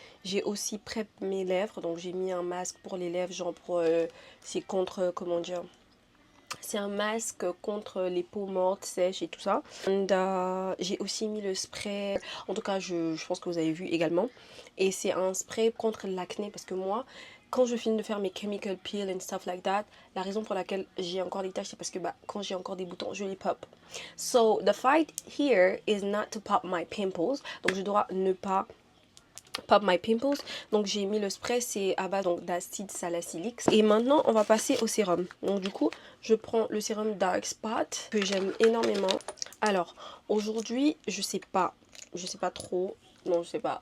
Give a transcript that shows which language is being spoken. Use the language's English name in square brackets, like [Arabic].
[French] J'ai aussi prep mes lèvres, donc j'ai mis un masque pour les lèvres, genre pour, c'est contre, comment dire, c'est un masque contre les peaux mortes, sèches et tout ça. And, j'ai aussi mis le spray, en tout cas je pense que vous avez vu également. Et c'est un spray contre l'acné parce que moi, quand je finis de faire mes [English] chemical peel and stuff like that, [French] la raison pour laquelle j'ai encore des taches, c'est parce que quand j'ai encore des boutons, je les pop. [English] So, the fight here is not to pop my pimples. [French] Donc, je dois ne pas [English] pop my pimples. [French] Donc, j'ai mis le spray, c'est à base d'acide salicylique. Et maintenant, on va passer au sérum. Donc, du coup, je prends le sérum Dark Spot, que j'aime énormément. Alors, aujourd'hui, je sais pas trop. Non, je sais pas.